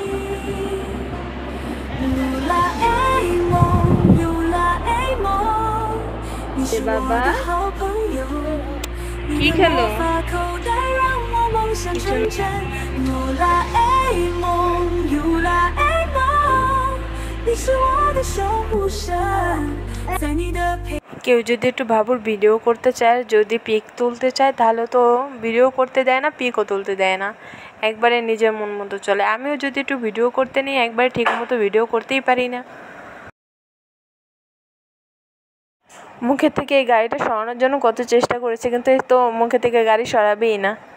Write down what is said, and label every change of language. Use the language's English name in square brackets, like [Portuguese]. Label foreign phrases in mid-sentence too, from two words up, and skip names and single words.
[Chinese] 噜啦哎梦，噜啦哎梦，你是我的好朋友，你的魔法口袋让我梦想成真。噜啦哎梦，噜啦哎梦，你是我的守护神，在你的陪。 [Bangla] কেউ যদি একটু বাবুর ভিডিও করতে চায়, যদি পিক তুলতে চায়, তাহলে তো ভিডিও করতে দেয় না, পিকও তুলতে দেয় না, একবারে নিজের মন মতো চলে। আমিও যদি একটু ভিডিও করতে নিই, একবারে ঠিক মতো ভিডিও করতেই পারি না। মুখে থেকে এই গাড়িটা সরানোর জন্য কত চেষ্টা করেছে, কিন্তু এই তো মুখে থেকে গাড়ি সরাবেই না।